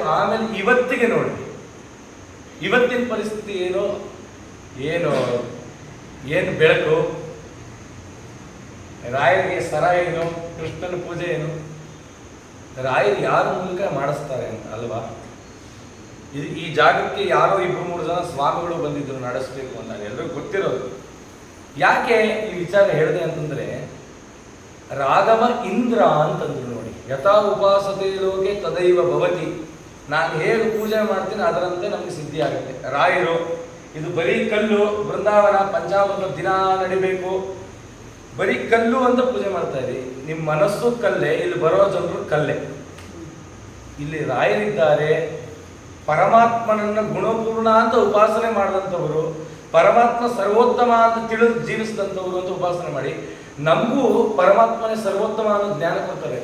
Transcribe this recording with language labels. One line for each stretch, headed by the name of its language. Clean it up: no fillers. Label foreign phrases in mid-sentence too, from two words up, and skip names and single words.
Kannada: ಆಮೇಲೆ ಇವತ್ತಿಗೆ ನೋಡಿ, ಇವತ್ತಿನ ಪರಿಸ್ಥಿತಿ ಏನು ಏನು ಏನು ಬೆಳಕು, ರಾಯರಿಗೆ ಸರ ಏನು, ಕೃಷ್ಣನ ಪೂಜೆ ಏನು, ರಾಯರು ಯಾರ ಮೂಲಕ ಮಾಡಿಸ್ತಾರೆ ಅಂತ ಅಲ್ವಾ. ಈ ಜಾಗಕ್ಕೆ ಯಾರೋ 2-3 ಜನ ಸ್ವಾಮಿಗಳು ಬಂದಿದ್ರು ನಡೆಸಬೇಕು ಅಂತ, ಎಲ್ಲರಿಗೂ ಗೊತ್ತಿರೋದು. ಯಾಕೆ ಈ ವಿಚಾರ ಹೇಳಿದೆ ಅಂತಂದ್ರೆ, ರಾಘವ ಇಂದ್ರ ಅಂತಂದ್ರು ನೋಡಿ.
Sanskrit: ಯಥಾ ಉಪಾಸತೆ ಲೋಕೆ ತದೈವ ಭವತಿ.
Kannada: ನಾನು ಹೇಗೆ ಪೂಜೆ ಮಾಡ್ತೀನಿ ಅದರಂತೆ ನಮ್ಗೆ ಸಿದ್ಧಿ ಆಗುತ್ತೆ. ರಾಯರು ಇದು ಬರೀ ಕಲ್ಲು, ಬೃಂದಾವನ ಪಂಚಾಮೃತ ದಿನ ನಡಿಬೇಕು, ಬರೀ ಕಲ್ಲು ಅಂತ ಪೂಜೆ ಮಾಡ್ತಾ ಇರಿ. ನಿಮ್ಮ ಮನಸ್ಸು ಕಲ್ಲೇ, ಇಲ್ಲಿ ಬರೋ ಜನರು ಕಲ್ಲೇ. ಇಲ್ಲಿ ರಾಯರಿದ್ದಾರೆ, ಪರಮಾತ್ಮನನ್ನ ಗುಣಪೂರ್ಣ ಅಂತ ಉಪಾಸನೆ ಮಾಡಿದಂಥವರು, ಪರಮಾತ್ಮ ಸರ್ವೋತ್ತಮ ಅಂತ ತಿಳಿದು ಜೀವಿಸಿದಂಥವ್ರು ಅಂತ ಉಪಾಸನೆ ಮಾಡಿ ನಮಗೂ ಪರಮಾತ್ಮನೇ ಸರ್ವೋತ್ತಮ ಅನ್ನೋ ಜ್ಞಾನ ಕೊಡ್ತಾರೆ.